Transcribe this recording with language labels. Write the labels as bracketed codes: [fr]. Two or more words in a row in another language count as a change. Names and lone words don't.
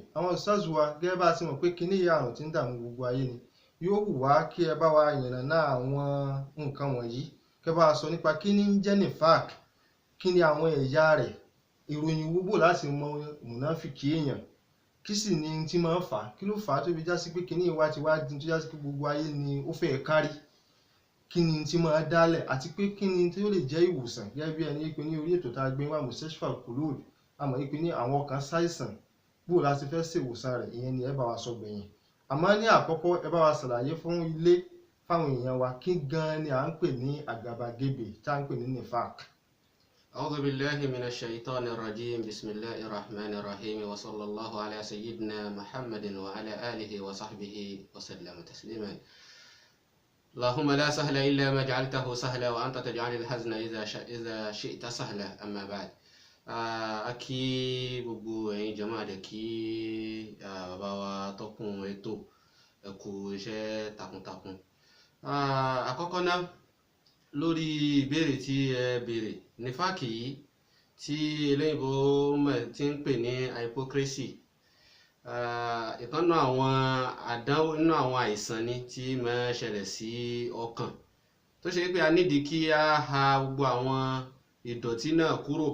[yo] Àwọn ustaz wa, gẹ́gẹ́ bá a ti mọ̀ pé kíní ìyà àrùn tí ń dààmú gbogbo ayé ni, yóò wù wá kí ẹ bá wa yànnàná àwọn nǹkan wọ̀nyí, kẹ́ bá wa sọ nípa kíní ń jẹ́ nifak, kí ni àwọn ẹ̀yà rẹ̀, ìròyìn wúbò láti mọ mùnáfìkì èèyàn, kí sì ni tí máa ń fà á, kí ló fà á tó fi já sí pé kíní ìwà ti wá di tó já sí pé gbogbo ayé ni ó fẹ́ kárí, kí ni tí máa dálẹ̀, àti pé kí ni tí ó lè jẹ́ ìwòsàn. Gẹ́gẹ́ bí ẹni pé ní orí ètò tá a gbé wá Mustashfa Al-Qulub, a mọ̀ pé ní àwọn ọkàn ṣàìsàn, bó láti fẹ́ ṣe ìwòsàn rẹ̀, ìyẹn ni ẹ bá wa sọ gbẹ̀yìn. Àmọ́ ní àkọ́kọ́, ẹ bá wa ṣàlàyé fún ilé, fáwọn èèyàn wa, kí gan ni à ń pè ní àgàbàgebè, tá à ń pè ní nifak. [ar] أعوذ بالله من الشيطان الرجيم بسم الله الرحمن الرحيم وصلى الله على سيدنا محمد وعلى آله وصحبه وسلم تسليما. اللهم لا سهل إلا ما جعلته سهلا وأنت تجعل الحزن إذا شئت سهلا. أما بعد، [yo] akí gbogbo ẹ̀yin jàmáà dẹ̀ kí bàbá wa tọ́kùn ètò ẹ kú iṣẹ́ takuntakun. Àkọ́kọ́ náà, lórí ìbéèrè tí ẹ béèrè, nífàkì yìí tí eléyìnbó ti ń pè ní hypocrisy, ìkan nínú àwọn àdánwò, nínú àwọn àìsàn ni tí máa ń ṣẹlẹ̀ sí ọkàn, tó ṣe pé a nídìí kí a ha gbogbo àwọn ìdọ̀tí náà kúrò.